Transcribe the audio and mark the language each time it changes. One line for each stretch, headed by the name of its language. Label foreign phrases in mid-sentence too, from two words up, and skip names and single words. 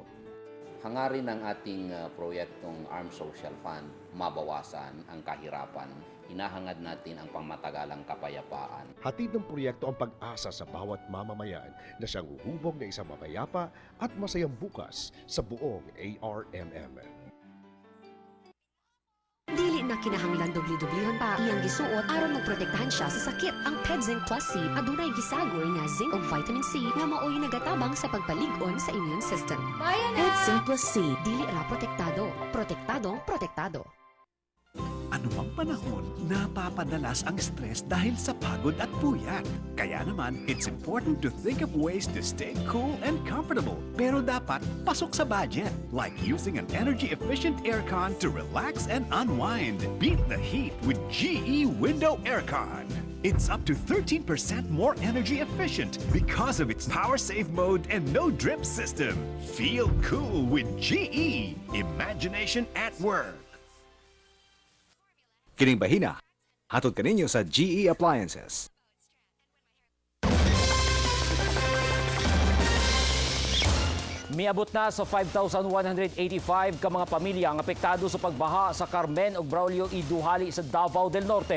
Filipino: Hangarin ng ating proyektong Armed Social Fund, mabawasan ang kahirapan. Hinahangad natin ang pangmatagalang kapayapaan. Hatid ng proyekto ang pag-asa sa bawat mamamayan na siyang huhubog na isang mapayapa at masayang bukas sa buong ARMM.
Cebuano: Dili na kinahanglan dubli-dublihon pa iyang gisuot aron magprotektahan siya sa sakit. Ang PedZinc Plus C adunay gisagoy nga zinc ug vitamin C nga maoy nagatabang sa pagpalig-on sa
English: immune system.
Cebuano: PedZinc Plus C dili ra protektado, protektado.
Filipino: Anumang panahon, napapadalas ang stress dahil sa pagod at puyat. Kaya naman,
English: it's important to think of ways to stay cool and comfortable.
Filipino: Pero dapat pasok sa budget,
English: like using an energy-efficient aircon to relax and unwind. Beat the heat with GE Window Aircon. It's up to 13% more energy efficient because of its power save mode and no drip system. Feel cool with GE. Imagination at work.
Cebuano: Kining bahina, hatod kaninyo sa GE Appliances. Miabot na sa 5,185 ka mga pamilya ang apektado sa pagbaha sa Carmen ug Braulio Iduhali sa Davao del Norte.